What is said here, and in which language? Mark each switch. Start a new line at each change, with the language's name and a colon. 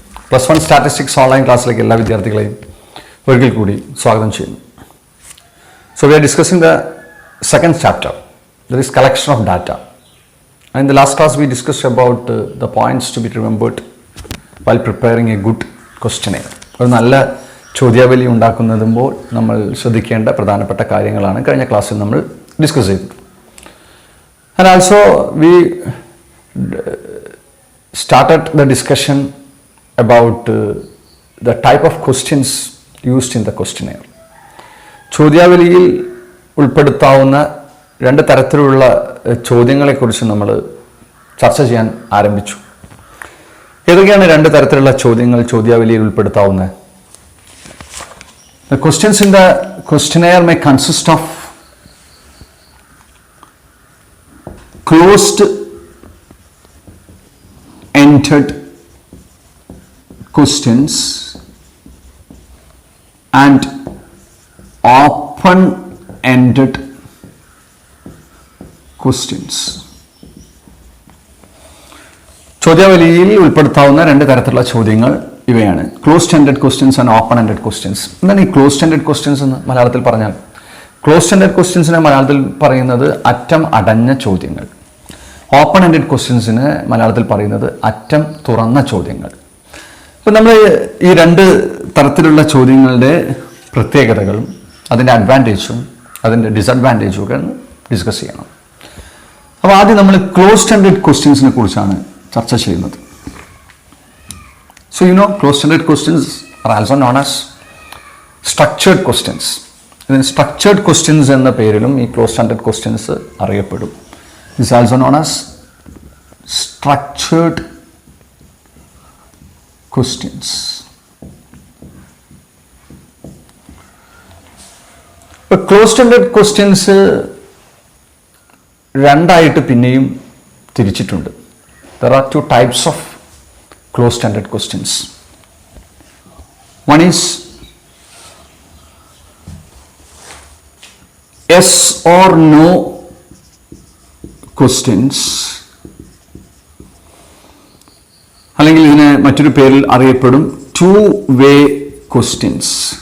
Malayalam: +1 Statistics online ക്ലാസ്സിലേക്ക് എല്ലാ വിദ്യാർത്ഥികളെയും ഒരിക്കൽ കൂടി സ്വാഗതം ചെയ്യുന്നു.
English: So we are discussing the second chapter, that is collection of data. And in the last class we discussed about the points to be remembered while preparing a good questionnaire.
Malayalam: ഒരു നല്ല ചോദ്യാവലി ഉണ്ടാക്കുന്നതുമ്പോൾ നമ്മൾ ശ്രദ്ധിക്കേണ്ട പ്രധാനപ്പെട്ട കാര്യങ്ങളാണ് കഴിഞ്ഞ ക്ലാസ്സിൽ നമ്മൾ ഡിസ്കസ് ചെയ്തത്.
English: And also we started the discussion about the type of questions used in the questionnaire.
Malayalam: ചോദ്യാവലിയിൽ ഉൾപ്പെടുത്താവുന്ന രണ്ട് തരത്തിലുള്ള ചോദ്യങ്ങളെക്കുറിച്ച് നമ്മൾ ചർച്ച ചെയ്യാൻ ആരംഭിച്ചു. ഏതൊക്കെയാണ് രണ്ട് തരത്തിലുള്ള ചോദ്യങ്ങൾ ചോദ്യാവലിയിൽ ഉൾപ്പെടുത്താവുന്നത്?
English: The questions in the questionnaire may consist of closed ended questions and open ended questions.
Malayalam: ചോദ്യാവലിയിൽ ഉൾപ്പെടുത്താവുന്ന രണ്ട് തരത്തിലുള്ള ചോദ്യങ്ങൾ ഇവയാണ്: closed ended questions and open ended questions. എന്താണ് ഈ ക്ലോസ്ഡ് എൻഡഡ് ക്വസ്റ്റ്യൻസ് എന്ന് മലയാളത്തിൽ പറഞ്ഞാൽ? ക്ലോസ്ഡ് എൻഡഡ് ക്വസ്റ്റ്യൻസിനെ മലയാളത്തിൽ പറയുന്നത് അറ്റം അടഞ്ഞ ചോദ്യങ്ങൾ. ഓപ്പൺ എൻഡഡ് ക്വസ്റ്റ്യൻസിന് മലയാളത്തിൽ പറയുന്നത് അറ്റം തുറന്ന ചോദ്യങ്ങൾ. അപ്പോൾ നമ്മൾ ഈ രണ്ട് തരത്തിലുള്ള ചോദ്യങ്ങളുടെ പ്രത്യേകതകളും അതിൻ്റെ അഡ്വാൻറ്റേജും അതിൻ്റെ ഡിസഡ്വാൻറ്റേജും ഒക്കെ ഡിസ്കസ് ചെയ്യണം. അപ്പോൾ ആദ്യം നമ്മൾ ക്ലോസ്ഡ് എൻഡഡ് ക്വസ്റ്റ്യൻസിനെ കുറിച്ചാണ് ചർച്ച ചെയ്യുന്നത്.
English: So closed ended questions are also known as structured questions.
Malayalam: ഇതിന് സ്ട്രക്ചേർഡ് ക്വസ്റ്റ്യൻസ് എന്ന പേരിലും ഈ closed ended questions അറിയപ്പെടും.
English: Is also known as structured questions. But closed-ended questions
Malayalam: രണ്ടായിട്ട് പിന്നെയും തിരിച്ചിട്ടുണ്ട്.
English: There are two types of closed-ended questions. One is yes or no questions,
Malayalam: അല്ലെങ്കിൽ ഇതിനെ മറ്റൊരു പേരിൽ അറിയപ്പെടും
English: Two way questions.